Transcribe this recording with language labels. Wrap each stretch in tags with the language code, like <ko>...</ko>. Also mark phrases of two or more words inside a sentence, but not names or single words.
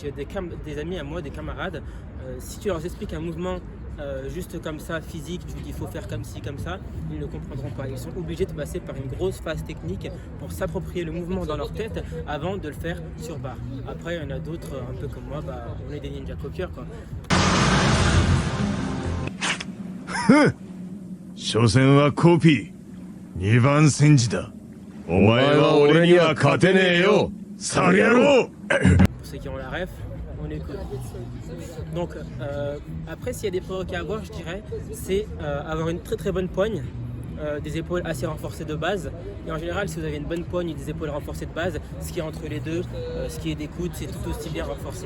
<fr>J'ai des amis à moi, des camarades, si tu leur expliques un mouvement juste comme ça, physique, tu dis il faut faire comme ci, comme ça, ils ne comprendront pas. Ils sont obligés de passer par une grosse phase technique pour s'approprier le mouvement dans leur tête avant de le faire sur barre. Après, il y en a d'autres, un peu comme moi, on est des ninja copieurs quoi.</fr> <ja>所詮はコピー2番戦時だお前は俺には勝てねえよサル野郎</ja> <fr>Pour ceux qui ont la ref, on écoute. Donc après s'il y a des prérequis à avoir, je dirais, c'est avoir une très bonne poigne, des épaules assez renforcées de base. Et en général, si vous avez une bonne poigne et des épaules renforcées de base, ce qui est entre les deux, ce qui est des coudes, c'est tout aussi bien renforcé.</fr>